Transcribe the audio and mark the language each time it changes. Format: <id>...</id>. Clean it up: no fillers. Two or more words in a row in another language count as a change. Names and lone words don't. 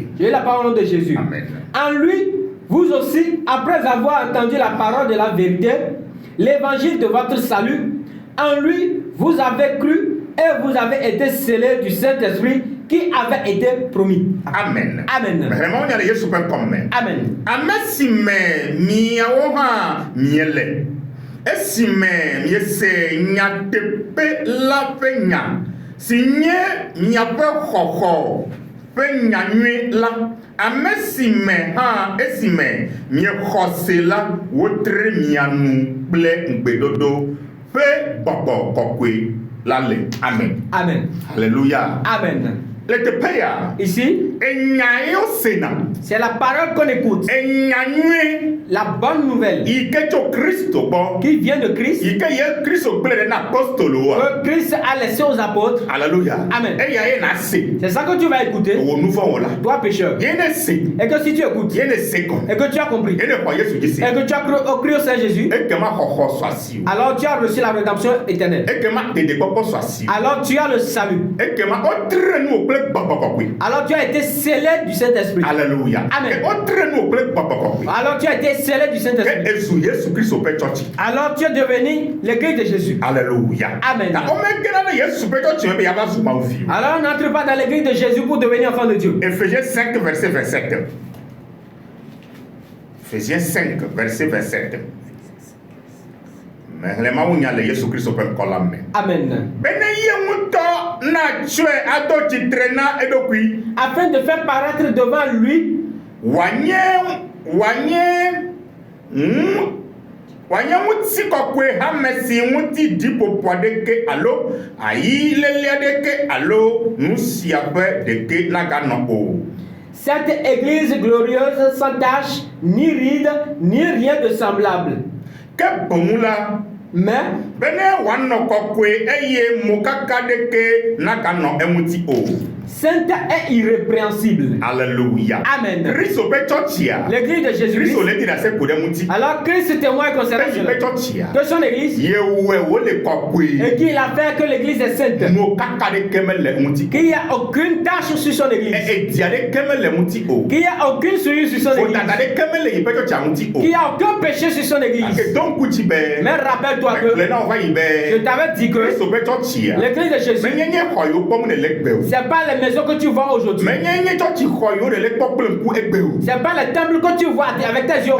<fr>J'ai la parole de Jésus. Amen. En lui, vous aussi, après avoir entendu la parole de la vérité, l'évangile de votre salut, en lui, vous avez cru et vous avez été scellés du Saint-Esprit qui avait été promis. Amen. Amen. Vraiment, on y a</fr> <ee>Yesu ƒe kɔme.</ee> <fr>Amen.</fr> <ee>Ame si me miawo hã miele. Esi me miese nyateƒe la ƒe nya si nye miaƒe xɔxɔ ƒe nyanyui la. Ame si me hã esi me miexɔ se la wotre mia nu kple ŋugbedodo ƒe gbɔgbɔ kɔkɔe la le. Amen. Amen. Alléluia. Amen. Le teƒe ya.</ee> <fr>Ici,</fr> <ee>Enya ye wosena.</ee> <fr>c'est la parole qu'on écoute.</fr> <ee>Enya nyui.</ee> <fr>La bonne nouvelle</fr> <ee>Yi ke tso Kristo gbɔ.</ee> <fr>qui vient de Christ,</fr> <ee>Yi ke ye Kristo gblẽ ɖe na apostolowoa.</ee> <fr>que Christ a laissé aux apôtres. Alléluia. Amen.</fr> <ee>Eya ye na se.</ee> <fr>C'est ça que tu vas écouter,</fr> <ee>Wò nu fɔ wò la.</ee> <fr>toi pécheur.</fr> <ee>Ye ne se.</ee> <fr>Et que si tu écoutes,</fr> <ee>Ye ne se gɔme.</ee> <fr>et que tu as compris,</fr> <ee>Ye ne xɔ Yesu dzi se.</ee> <fr>et que tu as cru au Seigneur Jésus,</fr> <ee>Ekema xɔxɔ sɔ asi o.</ee> <fr>alors tu as reçu la rédemption éternelle.</fr> <ee>Ekema dedekpɔkpɔ sɔ asi o.</ee> <fr>Alors tu as le salut.</fr> <ee>Ekema wotre nu wò kple kple gbɔgbɔkɔkɔe.</ee> <fr>Alors tu as été scellé du Saint-Esprit. Alléluia. Amen.</fr> <ee>Ke wotre nu kple gbɔgbɔkɔkɔe.</ee> <fr>Alors tu as été scellé du</fr> <ee>Ke</ee> <fr>Saint-Esprit.</fr> <ee>ezu Yesu Kristo ƒe tsɔtsi.</ee> <fr>Alors tu es devenu l'église de Jésus. Alléluia. Amen.</fr> <ee>Na womegena ne Yesu ƒe tsɔtsi me be yava zu Mawu vi o.</ee> <fr>Alors on n'entre pas dans l'église de Jésus pour devenir enfant de Dieu. Ephésiens 5 verset 27. Ephésiens 5 verset 27.</fr> <ee>Mais le Mawu nya le Yesu Kristo ƒe ŋkɔ la me. Amen. Bene ye ŋutɔ na tsɔe ado tsitre na eɖokui.</ee> <fr>Afin de faire paraître devant lui</fr> <ee>wanye ŋutikɔkɔe hame si ŋuti ɖiƒoƒo aɖeke alo ayilele aɖeke alo nu sia ƒe ɖeke naganɔ o.</ee> <fr>cette église glorieuse sans tache, ni ride, ni rien de semblable.</fr> <ee>Ke boŋu la,</ee> <fr>Mais</fr> <ee>bene wòanɔ kɔkɔe eye mokaka ɖeke naganɔ eŋuti o.</ee> <fr>sainte et irrépréhensible. Alléluia. Amen.</fr> <ee>Kristo ƒe tsɔtsia.</ee> <fr>L'église de Jésus-Christ.</fr> <ee>Kristo le di ɖase ko ɖe ŋuti.</ee> <fr>Alors Christ témoigne concernant Kristo cela.</fr> <ee>ƒe tsɔtsia.</ee> <fr>Que son église,</fr> <ee>Yewɔe wole kɔkɔe.</ee> <fr>et qu'il a fait que l'église est sainte.</fr> <ee>Mokaka ɖeke mele ŋuti.</ee> <fr>Qu'il n'y a aucune tache sur son église.</fr> <ee>Edi aɖeke mele ŋuti o.</ee> <fr>Qu'il n'y a aucune souillure sur son église.</fr> <ee>Fodada ɖeke mele yi ƒe tsɔtsia ŋuti o.</ee> <fr>Qu'il n'y a aucun péché sur son église.</fr> <ee>Ake do ŋku dzi be.</ee> <fr>Mais rappelle-toi que</fr> <ee>Le na wòva yi</ee> <fr>je</fr> <ee>be.</ee> <fr>t'avais dit que</fr> <ee>Kristo ƒe tsɔtsia.</ee> <fr>l'église de Jésus,</fr> <ee>Menye nye xɔ yiwo kpɔm ne le egbe o.</ee> <fr>c'est pas les maisons que tu vois aujourd'hui.</fr> <ee>Menye nye tsɔtsi xɔ yiwo le kpɔ kple ŋku egbe o.</ee> <fr>C'est pas les temples que tu vois avec tes yeux</fr>